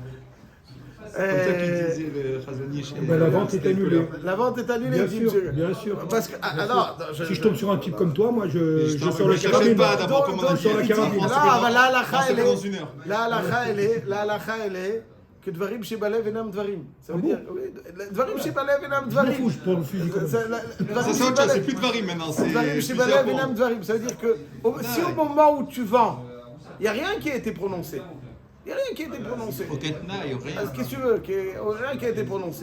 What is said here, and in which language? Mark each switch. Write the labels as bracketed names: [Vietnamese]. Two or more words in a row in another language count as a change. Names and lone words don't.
[French] Comme ça qu'il disait le Khazani chez Ben, la vente est annulée. La vente est annulée, Bien dit sûr, monsieur. bien sûr. Parce que, Si je tombe sur un type comme toi, moi je Je sors la cherchais carabine. pas d'abord Donc, comment on sur la dit. carabine. là, bah, la halakha, On s'est elle fait est- dans une heure. la halakha, elle est que [Hebrew] דברים שבלב אינם דברים. [French] Ça veut Ah bon dire, oui, [Hebrew] דברים שבלב אינם [French] Je m'en dvarim. fous, je prends le fusil quand même. Ça, c'est autre chose, c'est plus de varim maintenant, c'est Dvarim plusieurs [Hebrew] שבלב אינם [French] points. dvarim. Ça veut dire que si au moment où tu vends, il n'y a rien qui a été prononcé. Il n'y a rien qui a été prononcé. Au Ketna, il n'y a rien. Qu'est-ce que tu veux? Rien qui a été prononcé.